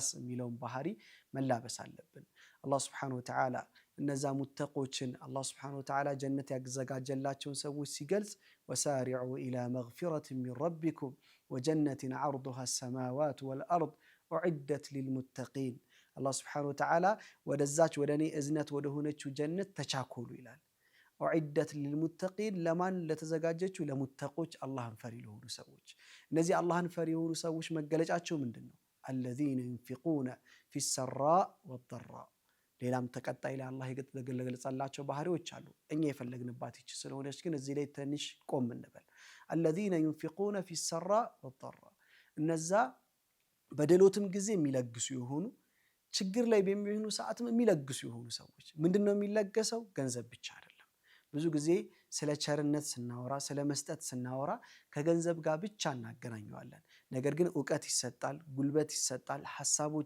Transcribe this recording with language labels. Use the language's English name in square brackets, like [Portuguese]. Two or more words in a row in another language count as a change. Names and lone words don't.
[Amharic] የሚለውን ባህሪ መላበስ አለብን። አላህ [Arabic] سبحانه وتعالى [Amharic] እነዛ ሙተቆችን አላህ [Arabic] سبحانه وتعالى [Amharic] ጀነት ያዘጋጀላቸውን ሰዎች ሲገልጽ [Arabic] وسارعوا إلى مغفرة من ربكم وجنة عرضها السماوات والأرض أعدت للمتقين [Amharic] አላህ [Arabic] سبحانه وتعالى [Amharic] ወደዛች ወደኔ እዝነት ወደ ሆነችው ጀነት ተቻኮሉ ይላል። [Arabic] أعدت للمتقين [Amharic] ለማን ለተዘጋጀችው ለሙተቆች አላህን ፈሪ ለሆኑ ሰዎች። እነዚህ አላህን ፈሪ የሆኑ ሰዎች መገለጫቸው ምንድነው? [Arabic] الذين ينفقون في السراء والضراء [Amharic] ሌላም ተቀጣይ ላይ አላህ የገለጸላቸው ባህሪዎች አሉ። እኛ የፈለግንባት ይች ስለሆነች ግን እዚህ ላይ ትንሽ ቆም እንበል። [Arabic] الذين ينفقون في السراء والضراء [Amharic] እነዛ በደሎትም ጊዜ የሚለግሱ የሆኑ ችግር ላይ በሚሆኑ ሰዓትም የሚለግሱ የሆኑ ሰዎች። ምንድነው የሚለገሰው? ገንዘብ ብቻ አይደለም። ብዙ ጊዜ ስለ ቸርነት ስናወራ ስለ መስጠት ስናወራ ከገንዘብ ጋር ብቻ እናገናኘዋለን። ነገር ግን ዕውቀት ይሰጣል፣ ጉልበት ይሰጣል፣ ሐሳቦች